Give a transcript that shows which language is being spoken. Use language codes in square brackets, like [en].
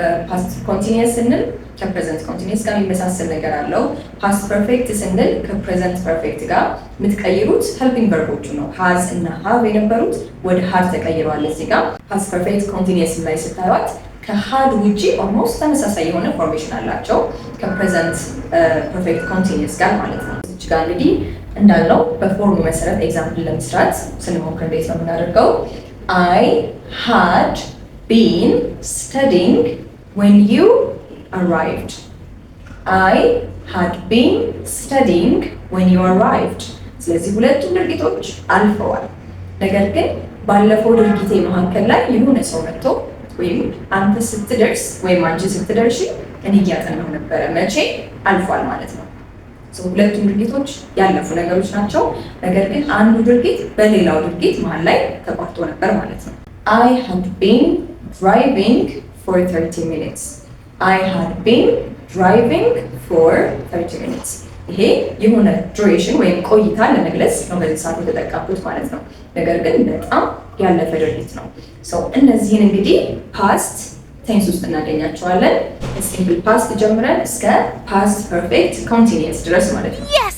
[am] ፓስት ኮንቲኒየስ ስንል ከፕሬዘንት ኮንቲኒየስ ጋር የሚመሳሰል ነገር አለው። ፓስት ፐርፌክት ስንል ከፕሬዘንት ፐርፌክት ጋር የምትቀይሩት ሄልፒንግ ቨርቦቹ ነው። ሃዝ እና ሃቭ የነበሩት ወደ ሃድ ተቀይረዋል። እዚህ ጋር ፓስት ፐርፌክት ኮንቲኒየስ ላይ ስታዩት ከሃድ ውጪ ኦልሞስት ተመሳሳይ የሆነ ፎርሜሽን አላቸው ከፕሬዘንት ፐርፌክት ኮንቲኒየስ ጋር ማለት ነው። እዚህ ጋር እንግዲህ እንዳልነው በፎርሙ መሰረት ኤግዛምፕል ለመስራት ስንሞክር እንዴት ነው የምናደርገው? [en] I had been studying when you arrived. I had been studying when you arrived. [am] ስለዚህ ሁለቱም ድርጊቶች አልፈዋል። ነገር ግን ባለፈው ድርጊቴ መካከል ላይ የሆነ ሰው መጥቶ ወይም አንተ ስትደርስ ወይም አንቺ ስትደርሺ እኔ እያጠናሁ ነበረ። መቼ አልፏል ማለት ነው። ሁለቱም ድርጊቶች ያለፉ ነገሮች ናቸው። ነገር ግን አንዱ ድርጊት በሌላው ድርጊት መሀል ላይ ተቋርጦ ነበር ማለት ነው። [en] I had been driving for 30 minutes. I had been driving for 30 minutes. [am] ይሄ የሆነ ዱሬሽን ወይም ቆይታ ለመግለጽ ነው በዚህ ሰዓት የተጠቀምኩት ማለት ነው። ነገር ግን በጣም ያለፈ ድርጊት ነው። እነዚህን እንግዲህ ፓስት ቴንስ ውስጥ እናገኛቸዋለን። ሲምፕል ፓስት ጀምረን እስከ ፓስት ፐርፌክት ኮንቲኒየስ ድረስ ማለት ነው።